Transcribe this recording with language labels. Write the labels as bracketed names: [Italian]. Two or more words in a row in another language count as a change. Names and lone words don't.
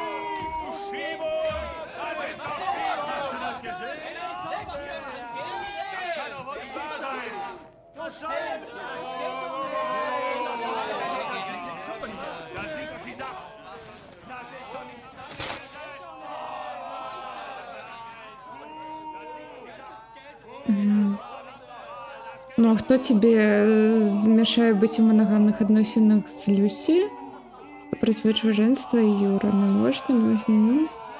[German] Du Schiebo! Hast du das gesehen? Das kann doch wohl nicht wahr sein! Du Scheiße! Da fliegt uns die Sache! Das ist doch nicht... [Russian] Ну, а кто тебе мешает быть в моногамных отношениях с Люси? Против женства и уравновешенности?